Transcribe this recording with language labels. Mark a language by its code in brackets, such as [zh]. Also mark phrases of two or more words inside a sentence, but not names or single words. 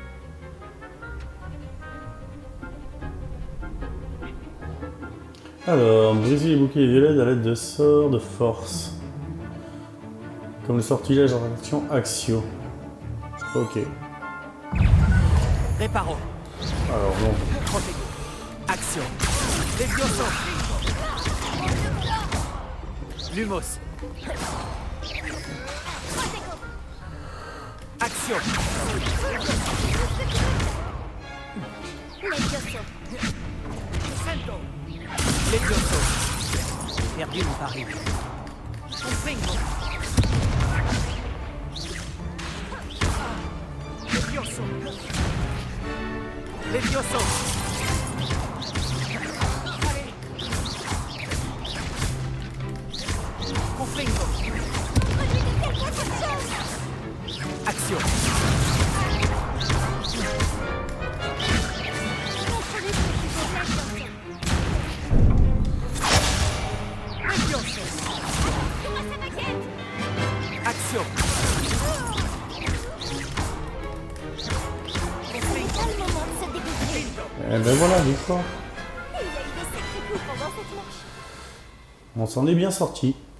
[fr] Alors, briser les boucliers violets à l'aide de sorts de force. Comme le sortilège en action Axio. Ok. Reparo. Alors bon. Protego. Action. Levioso. Lumos. Action. Levioso. Sento. Levioso. Perdu mon pari. Confringo. Levioso. Levioso. Confringo. Action. Levioso. Action. C'est le moment de se découvrir. Eh ben voilà, victoire. Il y a eu de sacrés coups pendant cette manche. On s'en est bien sorti.